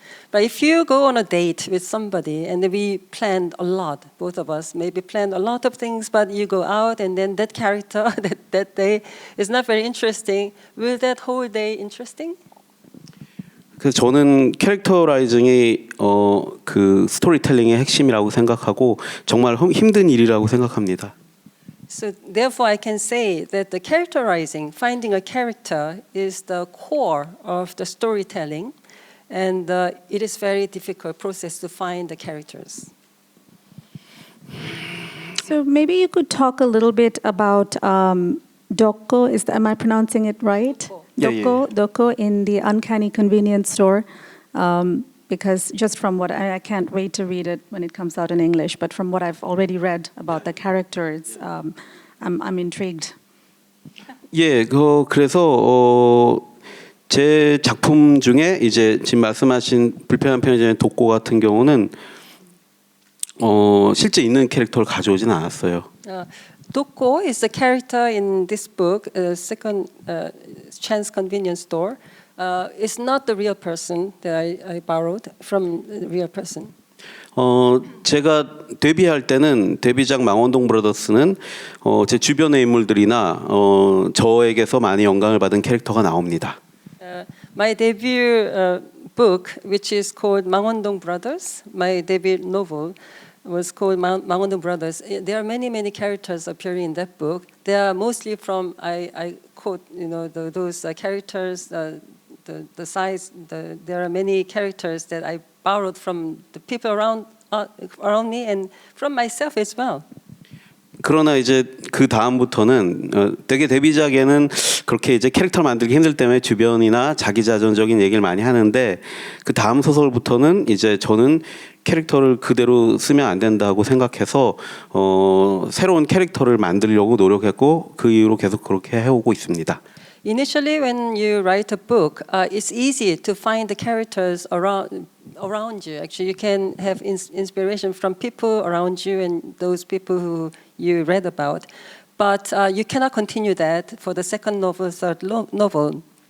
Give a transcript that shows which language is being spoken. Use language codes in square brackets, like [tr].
[en] But if you go on a date with somebody and we planned a lot, both of us maybe planned a lot of things, but you go out and then that character that day is not very interesting, will that whole day interesting? [ko] 그래서 저는 캐릭터라이징이 그 스토리텔링의 핵심이라고 생각하고 정말 힘든 일이라고 생각합니다. [en] So therefore I can say that the characterizing, finding a character is the core of the storytelling. And it is very difficult process to find the characters. So maybe you could talk a little bit about Dokko. Am I pronouncing it right? Dokko in the Uncanny Convenience Store. Because just from what I can't wait to read it when it comes out in English, but from what I've already read about the characters, I'm intrigued. [ko] 예, 그래서 제 작품 중에 이제 지금 말씀하신 불편한 편의점의 독고 같은 경우는 실제 있는 캐릭터를 가져오진 않았어요. [en] Dokko is the character in this book, Second Chance Convenience Store. It's not the real person that I borrowed from the real person. [ko] 제가 데뷔할 때는 데뷔작 망원동 브라더스는 제 주변의 인물들이나 저에게서 많이 영감을 받은 캐릭터가 나옵니다. [en] My debut book, which is called Mangwon-dong Brothers, my debut novel was called Mangwon-dong Brothers. There are many characters appearing in that book. They are mostly from I quote those characters, the size. There are many characters that I borrowed from the people around me and from myself as well. [ko] 그러나 이제 그 다음부터는 되게 데뷔작에는 그렇게 이제 캐릭터 만들기 힘들 때문에 주변이나 자기자전적인 얘기를 많이 하는데 그 다음 소설부터는 이제 저는 캐릭터를 그대로 쓰면 안 된다고 생각해서 새로운 캐릭터를 만들려고 노력했고 그 이후로 계속 그렇게 해오고 있습니다. [en] initially when you write a book, it's easy to find the characters around you. Actually, you can have inspiration from people around you and those people who you read about. But you cannot continue that for the second novel, third novel.